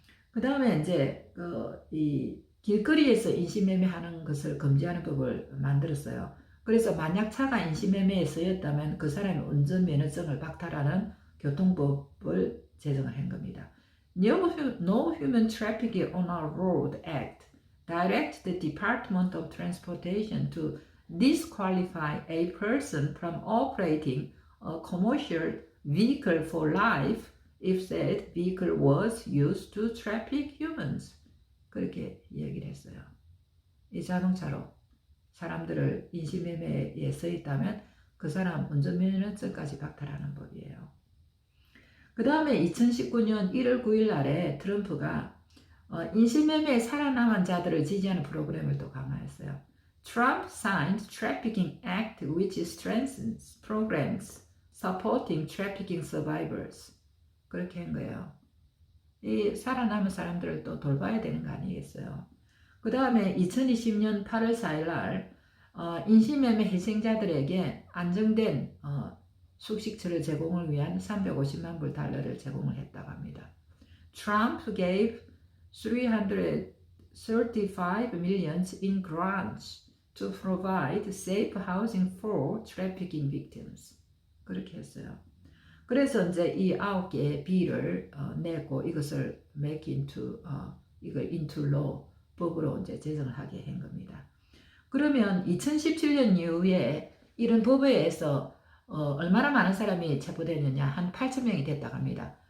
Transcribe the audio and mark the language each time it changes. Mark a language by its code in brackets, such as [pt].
[ko] 그 다음에 이제 이 길거리에서 인신매매하는 것을 금지하는 법을 만들었어요. 그래서 만약 차가 인신매매에 쓰였다면 그 사람의 운전면허증을 박탈하는 교통법을 제정을 한 겁니다. [en] No Human Trafficking on Our Road Act directs the Department of Transportation to disqualify a person from operating a commercial vehicle for life if that vehicle was used to traffic humans. [ko] 그렇게 얘기를 했어요. 이 자동차로 사람들을 인신매매에 써 있다면 그 사람 운전면허증까지 박탈하는 법이에요. 그 다음에 2019년 1월 9일 날에 트럼프가 인신매매에 살아남은 자들을 지지하는 프로그램을 또 강화했어요. [en] Trump signed Trafficking Act which strengthens programs supporting trafficking survivors. [ko] 그렇게 한 거예요. 이 살아남은 사람들을 또 돌봐야 되는 거 아니겠어요? 그 다음에 2020년 8월 4일 날 인신매매 희생자들에게 안정된 숙식처를 제공을 위한 350만 불 달러를 제공을 했다고 합니다. [en] Trump gave 335 million in grants to provide safe housing for trafficking victims. [ko] 그렇게 했어요. 그래서 이제 이 9개의 비를 내고 이것을 [en] make into [ko] 이걸 [en] into law [ko] 법으로 이제 제정을 하게 한 겁니다. 그러면 2017년 이후에 이런 법에 의해서 얼마나 많은 사람이 체포되느냐 한 8천 명이 됐다고 합니다.